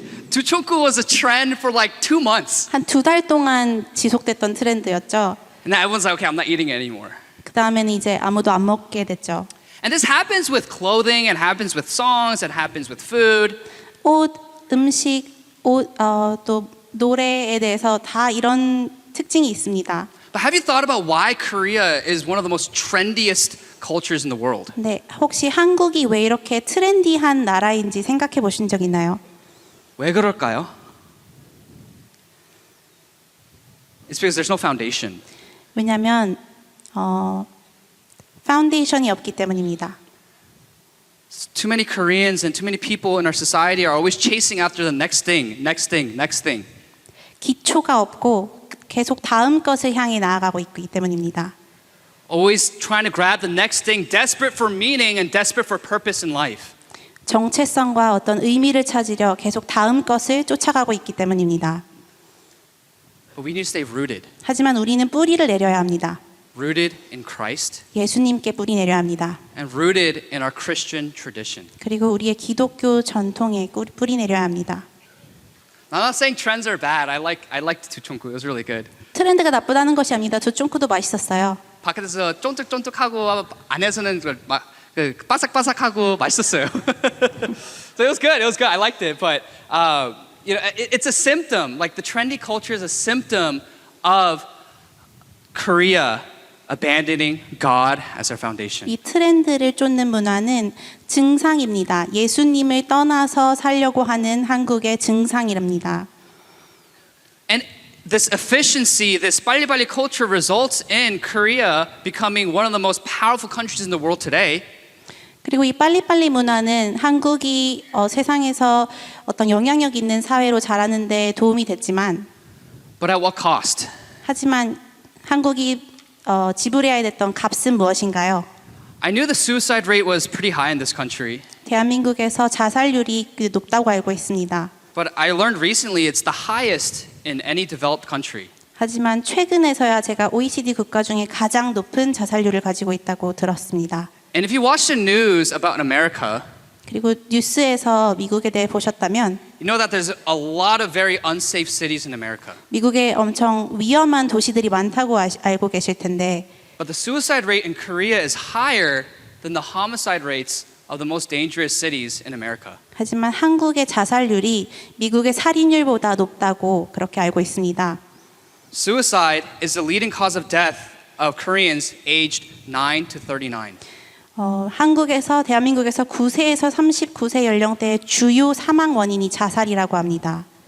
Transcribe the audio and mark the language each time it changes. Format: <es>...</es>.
<en>두총쿠 was a trend for like 2 months.</en> <ko>한 2달 동안 지속됐던 트렌드였죠.</ko> <en>And then everyone's like, okay, I'm not eating it anymore.</en> <ko>그 다음에는 이제 아무도 안 먹게 됐죠.</ko> <en>And this happens with clothing, it happens with songs, it happens with food.</en> <ko>옷, 음식, 또 노래에 대해서 다 이런 특징이 있습니다.</ko> <en>But have you thought about why Korea is one of the most trendiest cultures in the world?</en> <ko>네, 혹시 한국이 왜 이렇게 트렌디한 나라인지 생각해 보신 적 있나요? 왜 그럴까요?</ko> <en>It's because there's no foundation.</en> <ko>왜냐하면 파운데이션이 없기 때문입니다.</ko> <en>Too many Koreans and too many people in our society are always chasing after the next thing.</en> <ko>기초가 없고 계속 다음 것을 향해 나아가고 있기 때문입니다.</ko> <en>Always trying to grab the next thing, desperate for meaning and desperate for purpose in life.</en> <ko>정체성과 어떤 의미를 찾으려 계속 다음 것을 쫓아가고 있기 때문입니다.</ko> <en>But we need to stay rooted.</en> <ko>하지만 우리는 뿌리를 내려야 합니다.</ko> <en>Rooted in Christ</en> <ko>예수님께 뿌리 내려야 합니다.</ko> <en>and rooted in our Christian tradition.</en> <ko>그리고 우리의 기독교 전통에 뿌리 내려야 합니다.</ko> <en>I'm not saying trends are bad. I liked 두총쿠. It was really good.</en> <ko>트렌드가 나쁘다는 것이 아닙니다. 두쫑쿠도 맛있었어요. 밖에서 쫀득쫀득하고 안에서는 그 바삭바삭하고 맛있었어요.</ko> <en>So it was good. I liked it, but you know, it's a symptom. Like the trendy culture is a symptom of Korea abandoning God as our foundation.</en> <ko>이 트렌드를 쫓는 문화는 증상입니다. 예수님을 떠나서 살려고 하는 한국의 증상이랍니다.</ko> <en>And this efficiency, this 빨리빨리 culture results in Korea becoming one of the most powerful countries in the world today.</en> <ko>그리고 이 빨리빨리 문화는 한국이 세상에서 어떤 영향력 있는 사회로 자라는 데 도움이 됐지만</ko> <en>But at what cost?</en> <ko>하지만 한국이 지불해야 됐던 값은 무엇인가요?</ko> <en>I knew the suicide rate was pretty high in this country.</en> <ko>대한민국에서 자살률이 높다고 알고 있습니다.</ko> <en>But I learned recently it's the highest in any developed country.</en> <ko>하지만 최근에서야 제가 OECD 국가 중에 가장 높은 자살률을 가지고 있다고 들었습니다.</ko> <en>And if you watch the news about America,</en> <ko>그리고 뉴스에서 미국에 대해 보셨다면</ko> <en>you know that there's a lot of very unsafe cities in America.</en> <ko>미국에 엄청 위험한 도시들이 많다고 알고 계실 텐데</ko> <en>But the suicide rate in Korea is higher than the homicide rates of the most dangerous cities in America.</en> <ko>하지만 한국의 자살률이 미국의 살인율보다 높다고 그렇게 알고 있습니다.</ko> <en>Suicide is the leading cause of death of Koreans aged 9 to 39.</en> <ko>한국에서 대한민국에서 9세에서 39세 연령대의 주요 사망 원인이 자살이라고 합니다.</ko>